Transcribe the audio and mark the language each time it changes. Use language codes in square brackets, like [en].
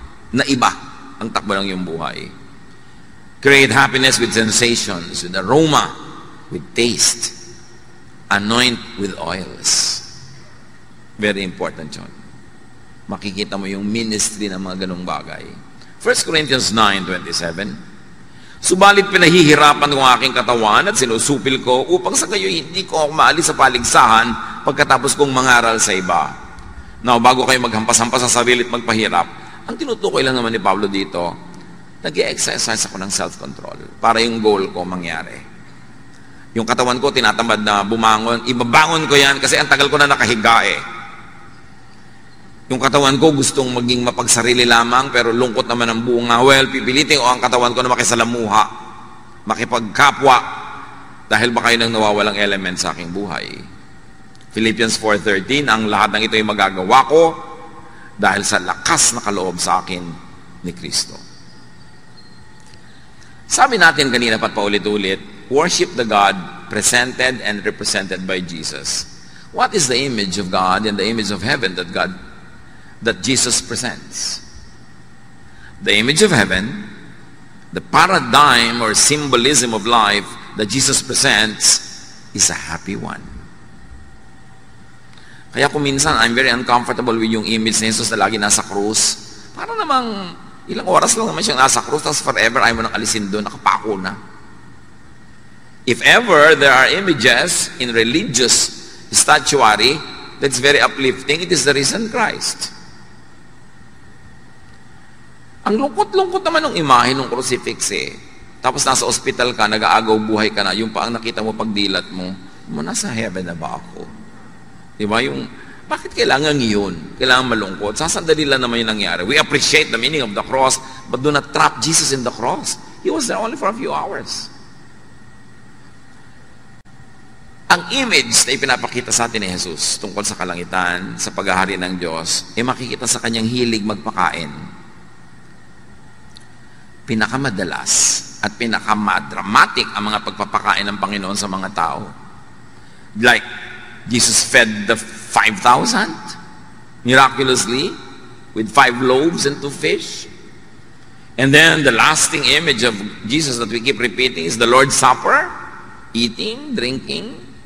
[tl] Na iba ang takbo ng iyong buhay. [en] Create happiness with sensations, with aroma, with taste. Anoint with oils. Very important yun. [tl] Makikita mo yung ministry ng mga ganong bagay. 1 Corinthians 9:27. Subalit pinahihirapan ko ang aking katawan at sinusupil ko upang sa gayo hindi ko ako maalis sa paligsahan pagkatapos kong mangaral sa iba. Now, bago kayo maghampas-hampas sa sarili at magpahirap, ang tinutukoy lang naman ni Pablo dito, nag-i-exercise ako ng self-control para yung goal ko mangyari. Yung katawan ko, tinatamad na bumangon, ibabangon ko yan kasi ang tagal ko na nakahiga eh. Yung katawan ko gustong maging mapagsarili lamang pero lungkot naman ang bunga. Well, pipilitin ko ang katawan ko na makisalamuha, makipagkapwa, dahil baka yun ang nawawalang element sa aking buhay. Philippians 4:13, ang lahat ng ito ay magagawa ko dahil sa lakas na kaloob sa akin ni Kristo. Sabi natin kanina pat paulit-ulit, [en] worship the God presented and represented by Jesus. What is the image of God and the image of heaven that Jesus presents? The image of heaven, the paradigm or symbolism of life that Jesus presents is a happy one. [tl] Kaya kung minsan, [en] I'm very uncomfortable with [tl] yung image ni Jesus na lagi nasa krus. Para namang ilang oras lang naman siyang nasa krus, tapos forever ayaw mo nang alisin doon, nakapako na. [en] If ever there are images in religious statuary that's very uplifting, it is the risen Christ. [tl] Ang lungkot-lungkot naman ng imahe ng crucifix eh. Tapos nasa ospital ka, nag-aagaw buhay ka na, yung pa ang nakita mo pagdilat mo, nasa heaven na ba ako? Diba? Bakit kailangan yun? Kailangan malungkot? Sasandali lang naman yung nangyari. [en] We appreciate the meaning of the cross, but do not trap Jesus in the cross. He was there only for a few hours. [tl] Ang image na ipinapakita sa atin ni Jesus tungkol sa kalangitan, sa paghahari ng Diyos, ay makikita sa kanyang hilig magpakain. Pinakamadalas at pinakamadramatic ang mga pagpapakain ng Panginoon sa mga tao. [en] Like, Jesus fed the 5,000 miraculously with 5 loaves and 2 fish. And then the lasting image of Jesus that we keep repeating is the Lord's Supper, eating, drinking.